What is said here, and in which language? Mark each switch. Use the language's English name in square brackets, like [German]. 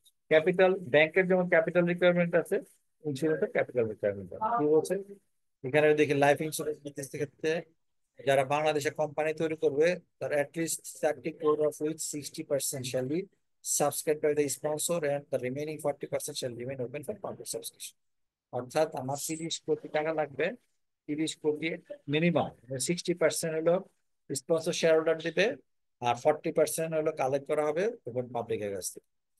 [Bangla] Capital ব্যাংকের যেমন capital requirement আছে, ইন্স্যুরেন্সের ক্যাপিটাল রিকোয়ারমেন্ট আছে। কি বলছে এখানে দেখি, লাইফ ইন্স্যুরেন্স বিজনেস ক্ষেত্রে যারা বাংলাদেশে কোম্পানি তৈরি করবে তার at least [English] 30 crore of which 60% shall be subscribed by the sponsor and the remaining 40% shall remain open for public subscription. [Bangla] অর্থাৎ আমার 30 কোটি টাকা লাগবে, 30 কোটি মিনিমাম 60% হলো স্পন্সর শেয়ার হোল্ডার দিবে আর 40% হলো কালেক্ট করা হবে এবং পাবলিকের কাছ থেকে।